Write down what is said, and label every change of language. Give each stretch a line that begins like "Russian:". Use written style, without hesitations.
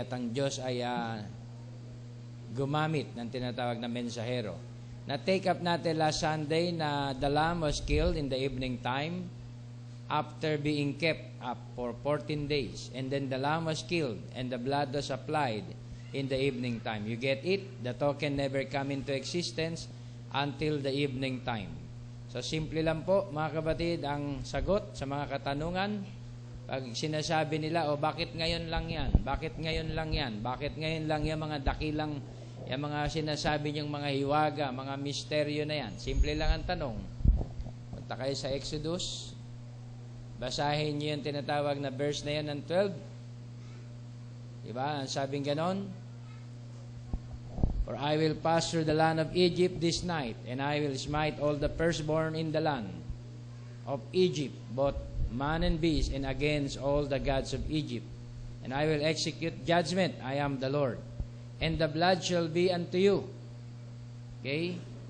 Filipino: At ang Diyos ay gumamit ng tinatawag na mensahero. Na-take up natin last Sunday na
English: the lamb was killed in the evening time after being kept up for 14 days. And then the lamb was killed and the blood was applied in the evening time. You get it? The token never come into existence until the evening time.
Filipino: So simple lang po, mga kapatid, ang sagot sa mga katanungan. Pag sinasabi nila, bakit ngayon lang yan? Bakit ngayon lang yan? Bakit ngayon lang yan mga dakilang, yung mga sinasabi niyong mga hiwaga, mga misteryo na yan? Simple lang ang tanong. Punta kayo sa Exodus, basahin niyo yung tinatawag na verse na yan ng 12. Diba? Ang sabing ganon,
English: for I will pass through the land of Egypt this night, and I will smite all the firstborn in the land of Egypt, both man and beast, and against all the gods of Egypt. And I will execute judgment. I am the Lord. And the blood shall be unto you. Okay?